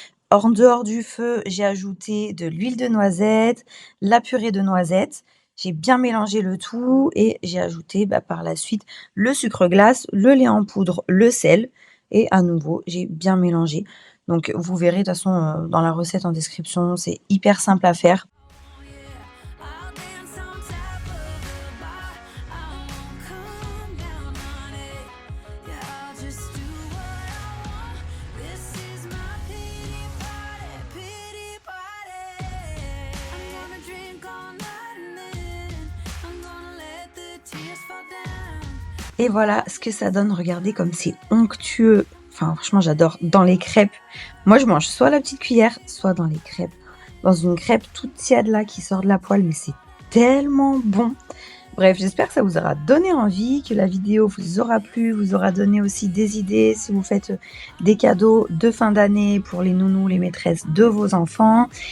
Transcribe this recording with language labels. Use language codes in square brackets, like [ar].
[fr] En dehors du feu, j'ai ajouté de l'huile de noisette, la purée de noisettes. J'ai bien mélangé le tout et j'ai ajouté par la suite le sucre glace, le lait en poudre, le sel et à nouveau, j'ai bien mélangé. Donc vous verrez de toute façon, dans la recette en description, c'est hyper simple à faire. [en] I'll dance on top of the bar. I won't come down on it. Yeah, I'll just do what I want. This is my pity party. I'm gonna drink all night and then I'm gonna let the tears fall down. [fr] Et voilà ce que ça donne. Regardez comme c'est onctueux. Enfin, franchement, j'adore. Dans les crêpes, moi, je mange soit la petite cuillère, soit dans les crêpes. Dans une crêpe toute tiède là qui sort de la poêle, mais c'est tellement bon. Bref, j'espère que ça vous aura donné envie, que la vidéo vous aura plu, vous aura donné aussi des idées si vous faites des cadeaux de fin d'année pour les nounous, les maîtresses de vos enfants.